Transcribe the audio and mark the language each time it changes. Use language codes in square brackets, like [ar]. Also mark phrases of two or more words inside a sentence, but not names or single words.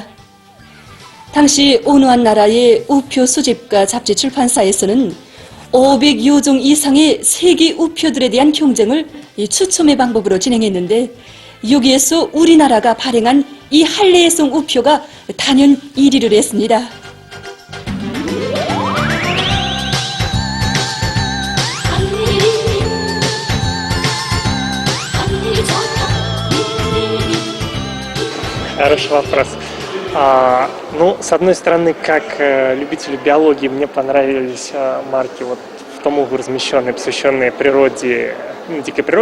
[ko] 당시 어느 한 나라의 우표 수집가 잡지 출판사에서는 500여 종 이상의 세계 우표들에 대한 경쟁을 추첨의 방법으로 진행했는데 여기에서 우리나라가 발행한 이 할례 해송 우표가 단연 1위를 했습니다. [ru] Хороший вопрос. Ну, с одной стороны, как любителю биологии, мне понравились марки вот в том углу размещенные, посвященные природе, дикой природе.